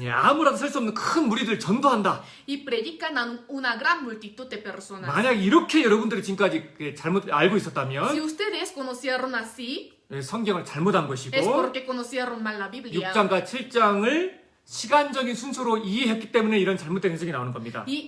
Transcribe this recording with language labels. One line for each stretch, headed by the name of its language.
Korean: 아무라도 셀 수 없는 큰 무리들 전도한다.
Spanish: y predican a una gran multitud de personas.
Korean: 만약 이렇게 여러분들이 지금까지 잘못 알고
Spanish: Si
Korean: 있었다면
Spanish: ustedes conocieron así,
Korean: 성경을 잘못한
Spanish: es
Korean: 것이고
Spanish: porque conocieron mal la Biblia.
Korean: 6장과 7장을 시간적인 순서로 이해했기 때문에 이런 잘못된 해석이 나오는 겁니다.